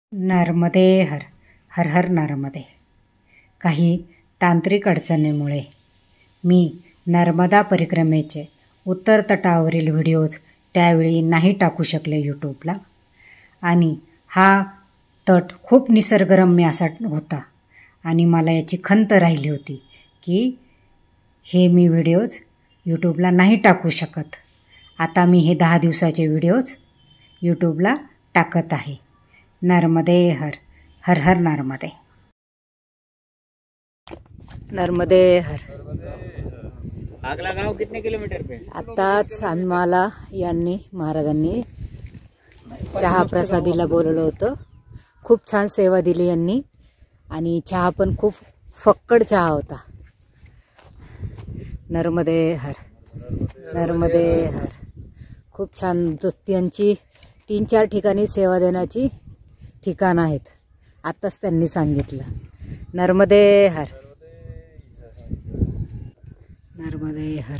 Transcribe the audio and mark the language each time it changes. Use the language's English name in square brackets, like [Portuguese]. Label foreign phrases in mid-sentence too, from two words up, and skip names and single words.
[Marathi] नर्मदे हर. हर हर नर्मदे. काही तांत्रिक अडचणीमुळे मी नर्मदा परिक्रमेचे उत्तर तटावरील व्हिडिओज त्यावेळी नाही टाकू शकले यूट्यूबला. आणि हा तट खूप निसर्गरम्य असा होता आणि मला याची खंत राहिली होती की हे मी व्हिडिओज यूट्यूबला नाही टाकू शकत. आता मी हे 10 दिवसाचे व्हिडिओज यूट्यूबला टाकत आहे. नर्मदे हर. हर हर नर्मदे. नर्मदे हर. [Hindi] आगला गाव कितने किलोमीटर पे? [Marathi] आताच आम्हाला महाराजांनी चहा प्रसादीला बोलवलं होतं. खूप छान सेवा दिली यांनी आणि चहा पण खूप फक्कड चहा होता. नर्मदे हर. नर्मदे हर. खूप छान. त्यांची 3-4 ठिकाणी सेवा देण्याची ठिकाण आहेत. आताच त्यांनी सांगितलं. नर्मदे हर. नर्मदे हर.